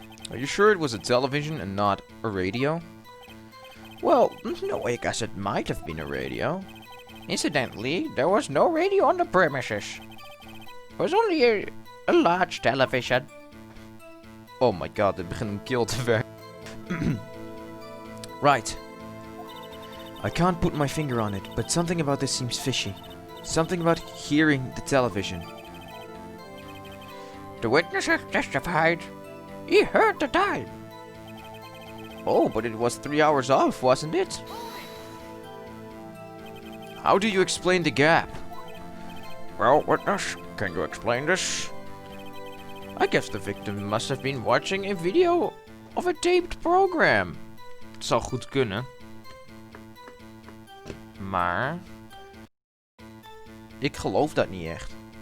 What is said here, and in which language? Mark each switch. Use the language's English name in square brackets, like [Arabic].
[English] Are you sure it was a television and not a radio? Well, no, I guess it might have been a radio. Incidentally, there was no radio on the premises. It was only a large television. Oh my god, [Dutch] dit begint een keel te werken. [English] Right. I can't put my finger on it, but something about this seems fishy. Something about hearing the television. The witness has testified. He heard the time. Oh, but it was 3 hours off, wasn't it? How do you explain the gap? Well, witness, can you explain this? I guess the victim must have been watching a video of a taped program. [Dutch] Het zou goed kunnen. Maar ik geloof dat niet echt.